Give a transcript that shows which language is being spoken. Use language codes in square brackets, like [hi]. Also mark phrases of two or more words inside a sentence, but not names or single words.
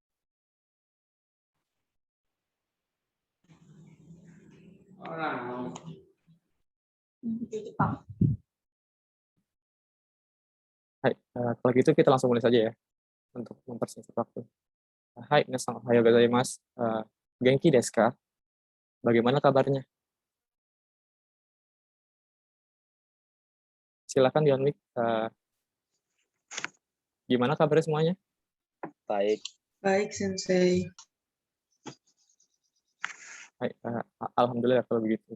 [id] Hai, kalau gitu kita langsung mulai saja ya, untuk mempersingkat waktu. Hai, [ja] みなさん、おはようございます。元気ですか? [id] Bagaimana kabarnya? Silakan di unmute. Gimana kabarnya semuanya? Baik. Baik, Sensei. Hai, alhamdulillah kalau begitu.